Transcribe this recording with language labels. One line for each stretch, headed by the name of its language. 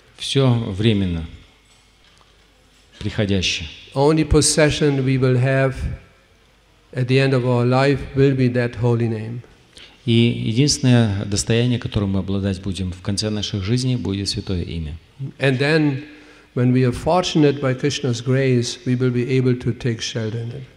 Russian: Все временно, приходящее.
English: Only possession we will have at the end of our life will be that holy name.
Russian: И единственное достояние, которым мы обладать будем в конце наших жизней, будет святое имя.
English: And then, when we are fortunate by Krishna's grace, we will be able to take shelter in it.